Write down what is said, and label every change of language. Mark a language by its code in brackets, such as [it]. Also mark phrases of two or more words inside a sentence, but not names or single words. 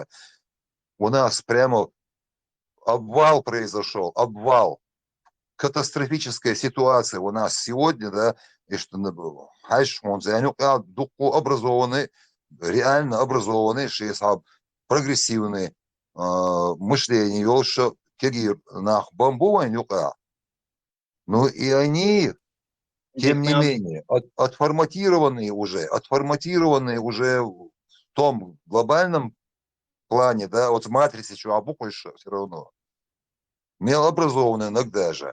[ru] У нас прямо обвал произошел, обвал. катастрофическая ситуация у нас сегодня, да, и что они образованные, реально образованные, что прогрессивные мышление, что кегир нах бамбу, ну и они, тем не менее, отформатированные уже в том глобальном плане, да, вот в матрице, что обукаешь все равно, малообразованные иногда же.